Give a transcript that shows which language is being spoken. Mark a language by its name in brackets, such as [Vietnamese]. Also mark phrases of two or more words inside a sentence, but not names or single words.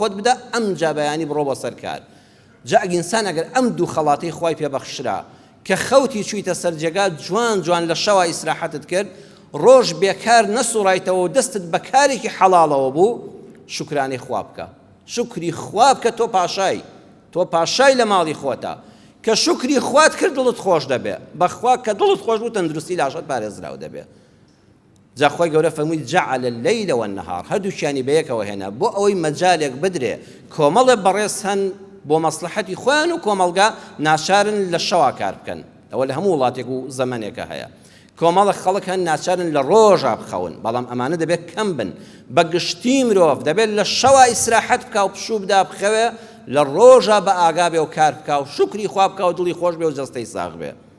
[Central Kurdish] خۆت بدە ئەمجا بەیانی بڕۆ بۆ سەر کار جا ئینسان ئەگەر ئەم دوو خەڵاتەی خوای پێبەخشرا کە خەوتی چوویتە سەر جێگا جوان جوان لە شەوا ئیسراحەتت کرد ڕۆژ بێکار نەسوڕایتەوە و دەستت بە کارێکی حەڵاڵەوە بوو شکرانەی خوا بکە شکری خوا بکە تۆ پاشای لە ماڵی خۆتە کە شکری خوات کرد دڵت خۆش دەبێ بەخوا کە دڵت خۆش بوو تەندروستی لاشت پارێزراو دەبێ جا خوای گەورە فەرمووی [Arabic] جعل الليل والنهار [Central Kurdish] هەردووشیانی بەیەکەوە هێنا بۆ ئەوەی مەجالێک بدرێ کۆمەڵێ بەڕێز هەن بۆ مەسلحەتی خۆیان و کۆمەڵگا ناچارن لە شەوا کار بکەن ئەوە لە هەموو وڵاتێک و زەمانێکە هەیە کۆمەڵە خەڵک هەن ناچارن لە ڕۆژا بخەون بەڵام ئەمانە دەبێت کەم بن بە گشتی مرۆڤ دەبێت لە شەوا ئیسراحەت بکە و پشوو بدا بخەوێ لە ڕۆژا بە ئاگا بێ و کار بکە و شکری خوا بکە و دڵی خۆش بێ و جەستەی ساغ بێ